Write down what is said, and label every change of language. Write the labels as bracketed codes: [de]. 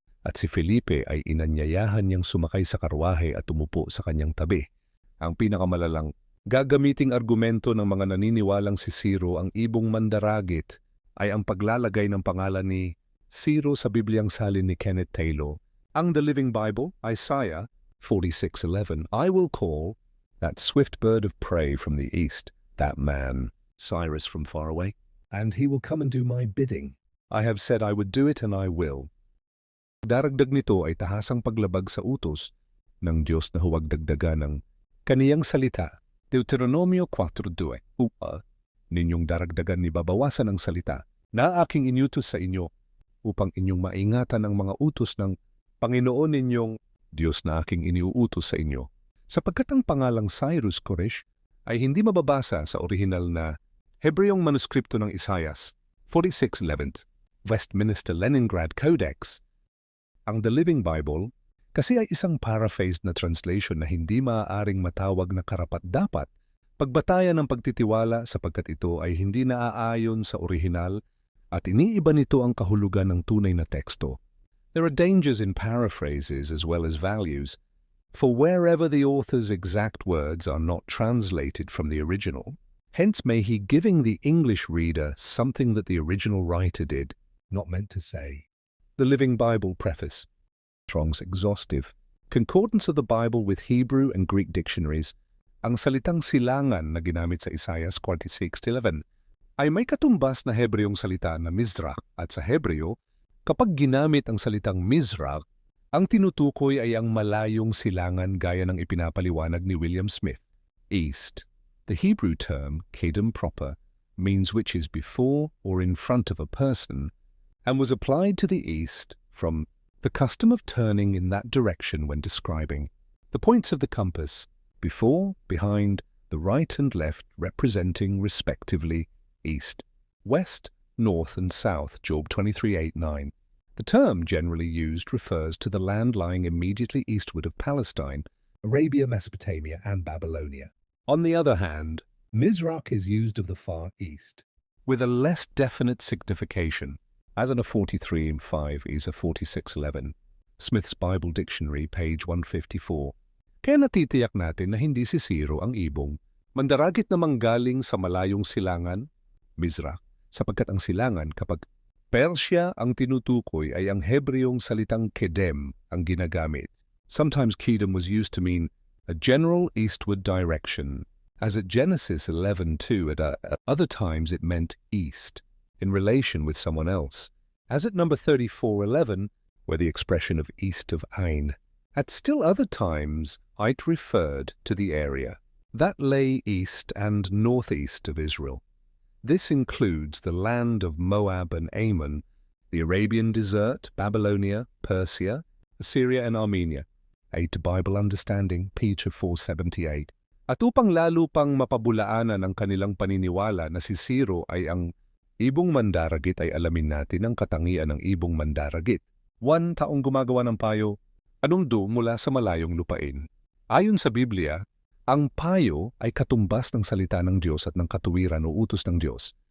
[tl] At si Felipe ay inanyayahan niyang sumakay sa karwahe at umupo sa kanyang tabi. Ang pinakamalalang gagamiting argumento ng mga naniniwalang si Ciro ang ibong mandaragit ay ang paglalagay ng pangalan ni Ciro sa Bibliang salin ni Kenneth Taylor. [en] Ang The Living Bible, Isaiah 46:11, I will call that swift bird of prey from the east, that man, Cyrus from far away. and he will come and do my bidding. I have said I would do it and I will. [tl] Daragdag nito ay tahasang paglabag sa utos ng Diyos na huwag dagdagan ng kaniyang salita. Deuteronomio 4:2. Ninyong daragdagan ni babawasan ang salita na aking inutos sa inyo upang inyong maingatan ang mga utos ng Panginoon ninyong Diyos na aking iniuutos sa inyo. Sapagkat ang pangalang Cyrus Koresh ay hindi mababasa sa orihinal na Hebreyong manuskripto ng Isaias 46:11, Westminster Leningrad Codex. Ang The Living Bible kasi ay isang paraphrased na translation na hindi maaaring matawag na karapat-dapat pagbatayan ng pagtitiwala sapagkat ito ay hindi naaayon sa orihinal at iniiba nito ang kahulugan ng tunay na teksto. [en] There are dangers in paraphrases as well as values, for wherever the author's exact words are not translated from the original, hence may he giving the English reader something that the original writer did not meant to say. The Living Bible Preface. Strong's Exhaustive. Concordance of the Bible with Hebrew and Greek dictionaries. [tl] Ang salitang silangan na ginamit sa Isaias 46:11 ay may katumbas na Hebreyong salita na Mizrach at sa Hebreo, kapag ginamit ang salitang Mizrach, ang tinutukoy ay ang malayong silangan gaya ng ipinapaliwanag ni William Smith. [en] East. The Hebrew term, kedem proper, means which is before or in front of a person, and was applied to the east from the custom of turning in that direction when describing the points of the compass, before, behind, the right and left representing respectively east, west, north and south, Job 23:8-9. The term generally used refers to the land lying immediately eastward of Palestine, Arabia, Mesopotamia and Babylonia. On the other hand, Mizrach is used of the Far East, with a less definite signification, as in a 43:5 is a 46:11. Smith's Bible Dictionary, page 154. [tl] Kaya natitiyak natin na hindi si Ciro ang ibong mandaragit na manggaling sa malayong silangan, Mizrach, sapagkat ang silangan kapag Persia ang tinutukoy ay ang Hebreyong salitang kedem ang ginagamit. [en] Sometimes kedem was used to mean a general eastward direction, as at Genesis 11:2. At other times it meant east, in relation with someone else, as at number 34:11, where the expression of east of Ain. At still other times, it referred to the area that lay east and northeast of Israel. This includes the land of Moab and Ammon, the Arabian desert, Babylonia, Persia, Assyria and Armenia. Aid to Bible Understanding, Peter 4:78. [tl] At upang lalo pang mapabulaanan ang kanilang paniniwala na si Ciro ay ang ibong mandaragit ay alamin natin ang katangian ng ibong mandaragit. 1. Taong gumagawa ng payo, anundo mula sa malayong lupain. Ayon sa Biblia, ang payo ay katumbas ng salita ng Diyos at ng katuwiran o utos ng Diyos.